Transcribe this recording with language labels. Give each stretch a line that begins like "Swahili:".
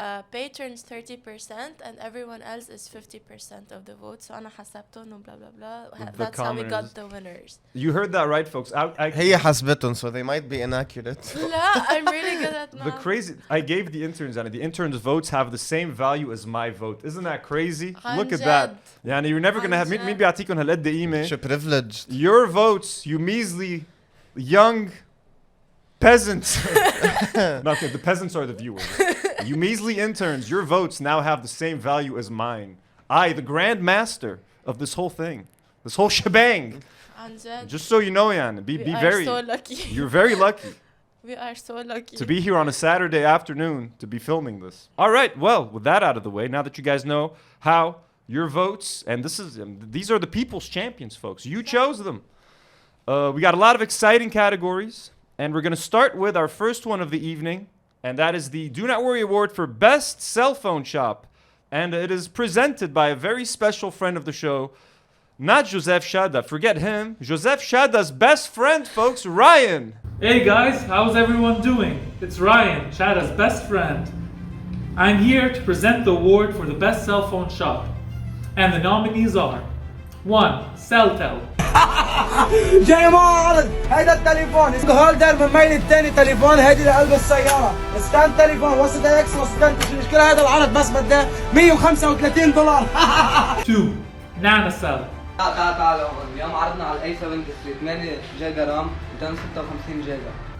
English: Patrons 30% and everyone else is 50% of the vote. So
Arabic: أنا حسبتهم
English: and blah blah blah. That's how we got the winners. You heard that right, folks.
Arabic: هي حسبتهم,
English: so they might be inaccurate.
Arabic: لا,
English: I'm really good at math. I gave the interns, and the interns' votes have the same value as my vote. Isn't that crazy? Look at that.
Arabic: يعني
English: you're never gonna have
Arabic: مين بيعطيكم هالقد قيمة.
English: You're privileged. Your votes, you measly young peasants. Not the peasants are the viewers. You measly interns, your votes now have the same value as mine. I, the grand master of this whole thing, this whole shebang. Just so you know, Jan, be very. So lucky. You're very lucky. We are so lucky to be here on a Saturday afternoon to be filming this. All right, well, with that out of the way, now that you guys know how your votes, and these are the people's champions, folks. You chose them. We got a lot of exciting categories, and we're gonna start with our first one of the evening. And that is the Do Not Worry Award for Best Cell Phone Shop. And it is presented by a very special friend of the show, not Joseph Shada. Forget him. Joseph Shada's best friend, folks, Ryan. Hey guys, how's everyone doing? It's Ryan, Shada's best friend. I'm here to present the award for the Best Cell Phone Shop. And the nominees are 1. Celltel.
Arabic: جاي معرض هيدا التليفون هولدر من ميل الثاني تليفون هيدي لقلب السيارة سكان تليفون وسط اكس وسكان مش مشكلة هذا العرض بس بدها $135.
English: 2. NanoCell.
Arabic: تعال اليوم عرضنا على الاي 7 8 جيجا رام 256 جيجا.